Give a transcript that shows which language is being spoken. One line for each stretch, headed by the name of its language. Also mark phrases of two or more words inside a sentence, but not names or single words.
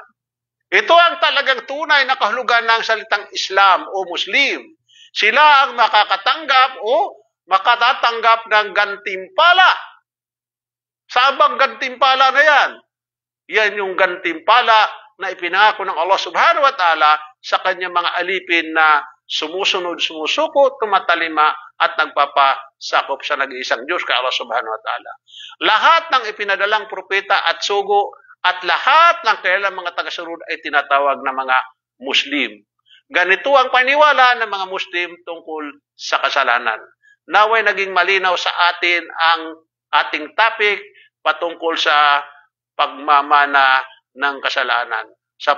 Filipino: Ito ang talagang tunay na kahulugan ng salitang Islam o Muslim. Sila ang makakatanggap o makatatanggap ng gantimpala. Saan bang gantimpala na yan? Yan yung gantimpala na ipinangako ng Allah
Arabic: سبحانه وتعالى
Filipino: sa kanyang mga alipin na sumusunod, sumusuko, tumatalima at nagpapasakop sa nag-iisang Diyos kay Allah
Arabic: سبحانه وتعالى.
Filipino: Lahat ng ipinadalang propeta at sugo at lahat ng kailang mga tagasunod ay tinatawag na mga Muslim. Ganito ang paniwala ng mga Muslim tungkol sa kasalanan. Naway naging malinaw sa atin ang ating topic patungkol sa pagmamana ng kasalanan.